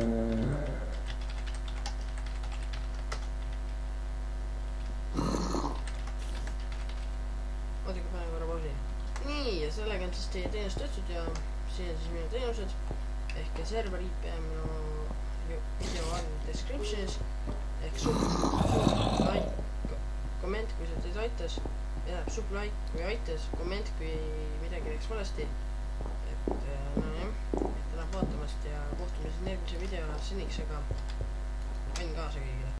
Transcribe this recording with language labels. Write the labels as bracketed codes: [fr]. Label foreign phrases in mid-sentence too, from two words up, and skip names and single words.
[et] oodake, panen korra pausi. nii, ja sellega on siis teie teenus töötud ja siin on siis minu teenused ehk server IP on minu video all description'is ehk [en] sub like, [et] komment kui see teid aitas, [en] sub like [et] kui aitas, komment kui midagi läks valesti. et nojah, tänan vaatamast ja kohtume siis järgmise video seniks, aga panin kaasa kõigile.